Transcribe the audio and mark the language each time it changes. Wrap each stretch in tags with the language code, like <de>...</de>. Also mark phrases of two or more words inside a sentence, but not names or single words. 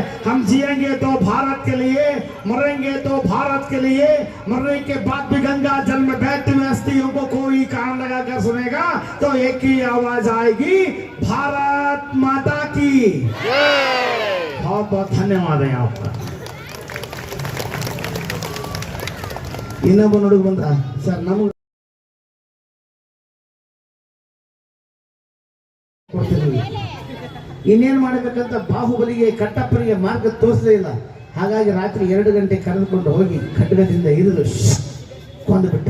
<hi>हम जिएंगे तो भारत के लिए, मरेंगे तो भारत के लिए। मरने के बाद भी गंगा जल में बहती हुई अस्थियों को कोई कान लगा कर सुनेगा तो एक ही आवाज आएगी, भारत माता की। बहुत बहुत धन्यवाद है आपका।</hi> <kn>ಇನ್ನೊಬ್ಬ ನೋಡಿಗೆ ಬಂದ ಸರ್ ನಮಗೆ ಇನ್ನೇನು ಮಾಡಬೇಕಂತ ಬಾಹುಬಲಿಗೆ ಕಟ್ಟಪ್ಪನಿಗೆ ಮಾರ್ಗ ತೋರಿಸಲೇ ಇಲ್ಲ. ಹಾಗಾಗಿ ರಾತ್ರಿ 2 ಗಂಟೆ ಕರೆದುಕೊಂಡು ಹೋಗಿ ಖಡ್ಗದಿಂದ ಇರಿದು ಕೊಂದು ಬಿಟ್ಟ.</kn>